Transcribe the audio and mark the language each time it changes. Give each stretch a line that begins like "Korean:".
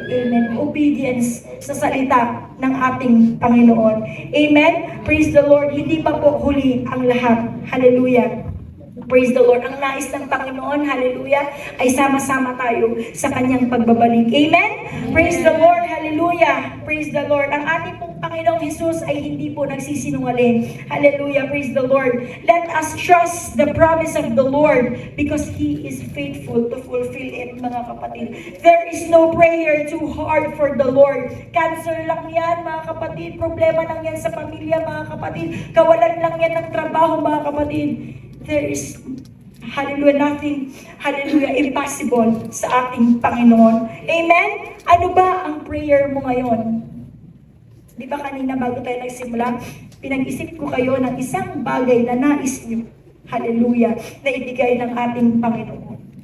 Filipino: Amen. Obedience sa salita ng ating Panginoon. Amen?
English: Praise the Lord.
Filipino: Hindi pa po huli ang lahat. Hallelujah. Praise the Lord. Ang nais ng Panginoon, hallelujah, ay sama-sama tayo sa kanyang pagbabalik. Amen?
English: Praise the Lord,
Filipino: hallelujah. Praise the Lord. Ang ating pong Panginoong Jesus ay hindi po nagsisinungaling.
English: Hallelujah, praise the Lord. Let us trust the promise of the Lord because He is faithful to fulfill it,
Filipino: mga kapatid.
English: There is no prayer too hard for the Lord.
Filipino: Cancer lang yan, mga kapatid. Problema lang yan sa pamilya, mga kapatid. Kawalan lang yan ng trabaho, mga kapatid.
English: There is, hallelujah, nothing, hallelujah, impossible
Filipino: sa ating Panginoon. Amen? Ano ba ang prayer mo ngayon? Di ba kanina bago tayo nagsimula, pinag-isip ko kayo ng isang bagay na nais niyo, hallelujah, na ibigay ng ating Panginoon.